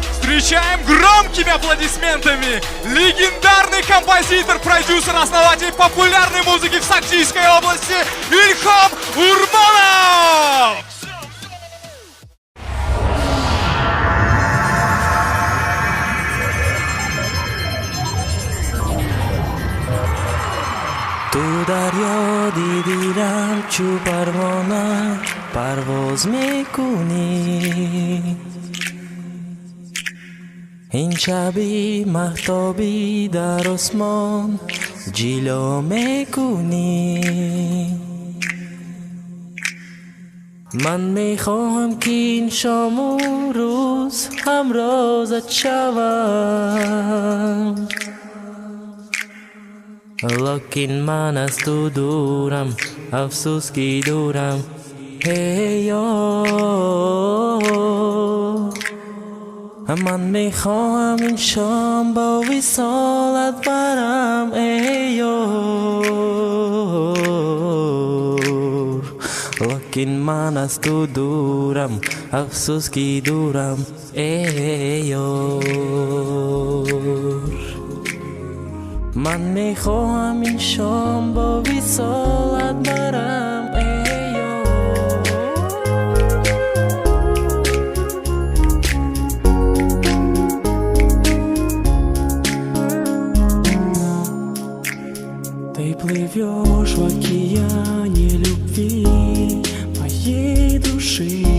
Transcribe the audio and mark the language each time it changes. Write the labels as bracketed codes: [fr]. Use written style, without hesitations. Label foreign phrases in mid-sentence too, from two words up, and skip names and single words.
[ru] Встречаем громкими аплодисментами легендарный композитор, продюсер, основатель популярной музыки в Саксийской области Ильхам Урманов! [tg] ту дарё дидирам чу парвона парвоз мекунӣ ин шаби маҳтобӣ дар осмон ҷило мекунӣ ман мехоҳам ки ин шому рӯз ҳамрозат шавам лекин ман аз ту дурам, афсус ки дурам, ҳей ё. Ман мехоҳам ин шом бо висолат барам эй ёр лекин ман аз ту дурам афсус ки дурам эй ёр ман мехоҳам ин шом бо висолат барам эй [ru] Ты плывешь в океане любви моей души.